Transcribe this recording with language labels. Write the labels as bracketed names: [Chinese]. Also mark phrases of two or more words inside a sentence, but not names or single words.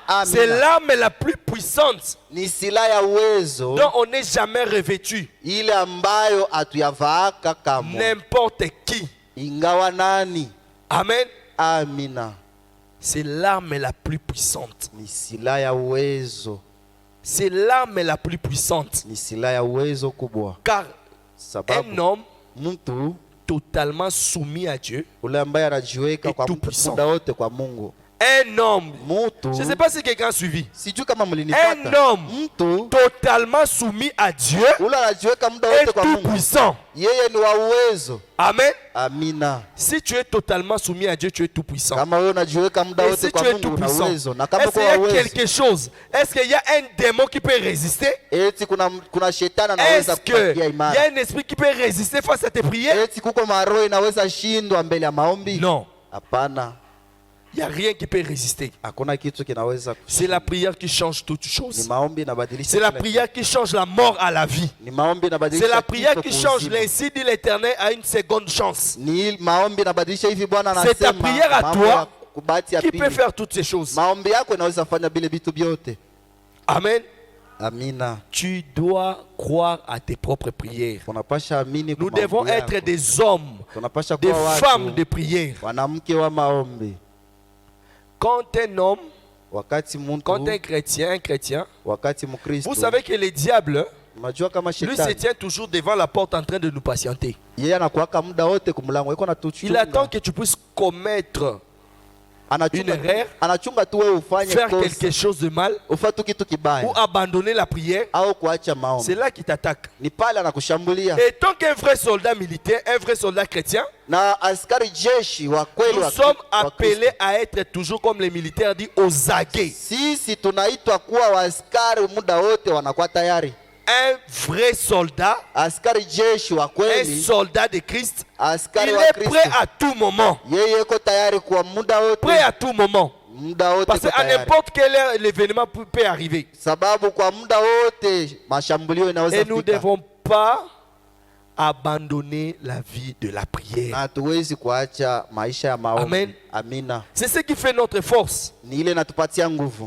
[French] C'est [Swahili] Amina. [French] l'arme la plus puissante [Swahili] Ni silaha ya uwezo [French] dont on n'est jamais revêtu. [Swahili] ile ambayo hatuyavaaka kamwe, [French] N'importe qui. [Swahili] ingawa nani. [French] Amen. [Swahili] Amina. [French] C'est l'arme la plus puissante. [Swahili] Ni silaha ya uwezo, [French] C'est l'arme la plus puissante. [Swahili] ni silaha ya uwezo kubwa, [French] Car un [Swahili] sababu [French] homme [Swahili] mtu [French] totalement soumis à Dieu, [Swahili] ule ambaye anajiweka [French] Et [Swahili] kwa [French] tout puissant. [Swahili] muda wote kwa Mungu, [French] un homme, [Swahili] mtu [French] je ne sais pas si quelqu'un a suivi, [Swahili] sijui kama [French] un [Swahili] mlinipata, [French] homme [Swahili] mtu [French] totalement soumis à Dieu [Swahili] ule anajiweka muda [French] est [Swahili] wote kwa [French] tout [Swahili] Mungu, [French] puissant. [Swahili] yeye ni wa uwezo. [French] Amen. [Swahili] Amina. [French] Si tu es totalement soumis à Dieu, tu es tout puissant. [Swahili] Kama wewe unajiweka muda [French] Et [Swahili] wote [French] si [Swahili] kwa [French] tu es [Swahili] Mungu [French] tout [Swahili] una [French] puissant, [Swahili] uwezo, na kama [French] est-ce qu'il y [Swahili] kwa [French] a [Swahili] uwezo, [French] quelque chose? Est-ce qu'il y a un démon qui peut résister? [Swahili] eti kuna shetani anaweza [French] Est-ce [Swahili] kupatia [French] qu'il y [Swahili] imara? [French] a un esprit qui peut résister face à tes prières? [Swahili] Eti kuko maroho inaweza shindwa mbele ya maombi? [French] Non, [Swahili] Hapana, [French] il n'y a rien qui peut résister. [Swahili] hakuna kitu kinaweza. [French] C'est la prière qui change toutes [Swahili] Ni [French] choses. [Swahili] maombi inabadilisha. [French] C'est la [Swahili] kila [French] prière qui change la mort à la vie. [Swahili] kitu. Ni maombi inabadilisha. [French] C'est la prière [Swahili] kifo [French] qui [Swahili] kwa [French] change [Swahili] uzima. [French] l'ainsi dit l'Éternel à une seconde chance. [Swahili] Ni maombi inabadilisha hivi Bwana [French] C'est ta [Swahili] anasema. [French] prière à [Swahili] mambo [French] toi [Swahili] ya kubati ya [French] Qui peut [Swahili] pili. [French] faire toutes ces choses? [Swahili] Maombi yako inaweza fanya vile vitu vyote. [French] Amen. [Swahili] Amina. [French] Tu dois croire à tes propres prières. [Swahili] Tunapasha amini [French] Nous [Swahili] kwa [French] devons [Swahili] maombi yako. [French] être des hommes, [Swahili] Tunapasha [French] des [Swahili] kuwa [French] femmes [Swahili] watu [French] de prière. [Swahili] wanamke wa maombi. [French] Quand un homme, [Swahili] Wakati muntu, [French] quand un chrétien, [Swahili] wakati Mkristo, [French] vous savez que le diable, [Swahili] unajua kama [French] lui se [Swahili] shetani [French] tient toujours devant la porte en train de nous patienter. [Swahili] yeye anakuwaka muda wote kumlango, yuko [French] Il [Swahili] anatuchunga. [French] attend que tu puisses commettre une erreur, [Swahili] Anachunga tu wewe ufanye [French] faire [Swahili] kosa, [French] quelque chose de mal [Swahili] ufanye kitu [French] ou [Swahili] kibaya [French] abandonner la prière. [Swahili] au kuacha [French] C'est [Swahili] maombi. [French] là qu'il t'attaque. [Swahili] Ni pale anakushambulia. [French] Et tant qu'un vrai soldat militaire, un vrai soldat chrétien, [Swahili] Na askari jeshi wa kweli [French] nous [Swahili] wa [French] sommes [Swahili] wa Kristo. [French] appelés à être toujours comme les militaires disent aux aguets. [Swahili] Sisi tunaitwa kuwa waaskari muda wote wanakuwa tayari. [French] Un vrai soldat, [Swahili] Askari jeshi wa [French] un [Swahili] kweli, [French] soldat de Christ, il [Swahili] askari wa [French] est [Swahili] Kristo, [French] prêt à tout moment. [Swahili] yeye yuko tayari kwa muda wote, [French] Prêt à tout moment. [Swahili] muda wote [French] Parce [Swahili] yuko [French] qu'à [Swahili] tayari. [French] n'importe quel heure, l'événement peut arriver. [Swahili] Sababu kwa muda wote mashambulio inaweza [French] Et nous ne [Swahili] fika. [French] devons pas abandonner la vie de la prière. [Swahili] Na hatuwezi kuacha maisha ya maombi. [French] Amen. [Swahili] Amina. [French] C'est ce qui fait notre force. [Swahili] Ni ile natupatia nguvu,